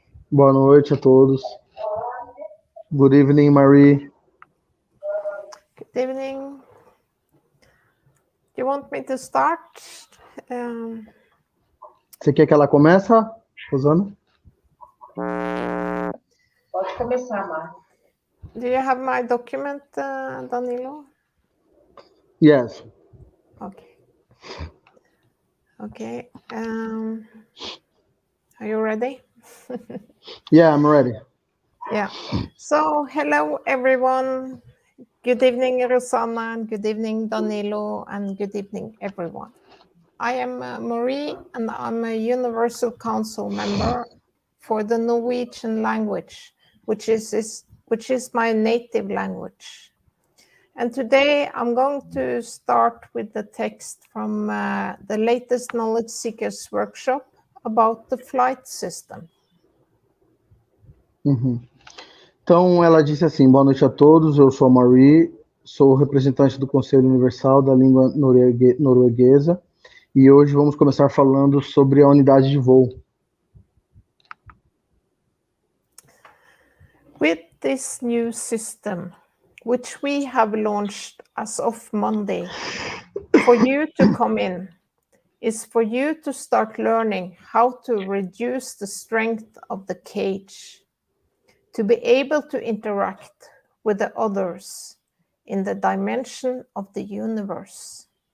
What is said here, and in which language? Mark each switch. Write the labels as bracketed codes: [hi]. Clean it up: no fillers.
[pt] Boa noite a todos. [en] Good evening, Marie. Good evening. You want me to start? [pt] Você quer que ela comece, Rosana? Pode começar, Marie. [en] Do you have my document, Danilo? Yes. Okay. Okay. Are you ready? Yeah, I'm ready. Yeah. So, hello, everyone. Good evening, Rosanna, and good evening, Danilo, and good evening, everyone. I am Marie, and I'm a Universal Council member for the Norwegian language, which is my native language. And today I'm going to start with the text from the latest Knowledge Seekers workshop about the flight system. [pt] Então, ela disse assim, boa noite a todos, eu sou a Marie, sou representante do Conselho Universal da Língua Norueguesa, e hoje vamos começar falando sobre a unidade de voo. [en] With this new system, which we have launched as of Monday, for you to come in is for you to start learning how to reduce the strength of the cage, to be able to interact with the others in the dimension of the universe.